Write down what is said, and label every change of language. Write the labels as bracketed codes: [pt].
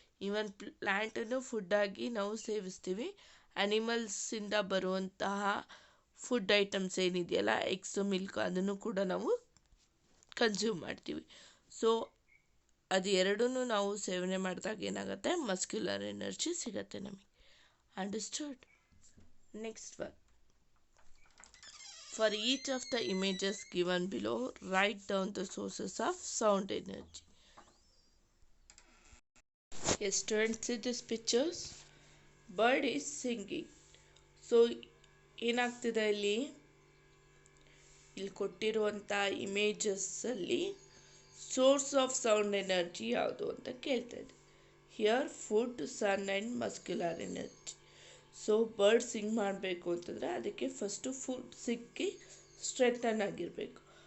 [kn] Even ಪ್ಲ್ಯಾಂಟನ್ನು food ಆಗಿ ನಾವು ಸೇವಿಸ್ತೀವಿ. ಅನಿಮಲ್ಸಿಂದ ಬರುವಂತಹ ಫುಡ್ ಐಟಮ್ಸ್ ಏನಿದೆಯಲ್ಲ, ಎಗ್ಸು, ಮಿಲ್ಕ್, ಅದನ್ನು ಕೂಡ ನಾವು ಕನ್ಸ್ಯೂಮ್ ಮಾಡ್ತೀವಿ. ಸೊ ಅದು ಎರಡೂ ನಾವು ಸೇವನೆ ಮಾಡಿದಾಗ ಏನಾಗುತ್ತೆ, ಮಸ್ಕ್ಯುಲರ್ ಎನರ್ಜಿ ಸಿಗುತ್ತೆ ನಮಗೆ. [en] Understood? Next one. For each of the images given below, write down the sources of sound energy. Yes, students, see these pictures. Bird is singing. [kn] So ಏನಾಗ್ತಿದೆ ಇಲ್ಲಿ ಕೊಟ್ಟಿರುವಂಥ ಇಮೇಜಸ್ಸಲ್ಲಿ ಸೋರ್ಸ್ ಆಫ್ ಸೌಂಡ್ ಎನರ್ಜಿ ಯಾವುದು ಅಂತ ಕೇಳ್ತಾ ಇದೆ. [en] Here food, sun and muscular energy. [kn] So bird Singh ಮಾಡಬೇಕು ಅಂತಂದರೆ ಅದಕ್ಕೆ ಫಸ್ಟು ಫುಡ್ ಸಿಕ್ಕಿ ಸ್ಟ್ರೆಂಥನ್ ಆಗಿರಬೇಕು.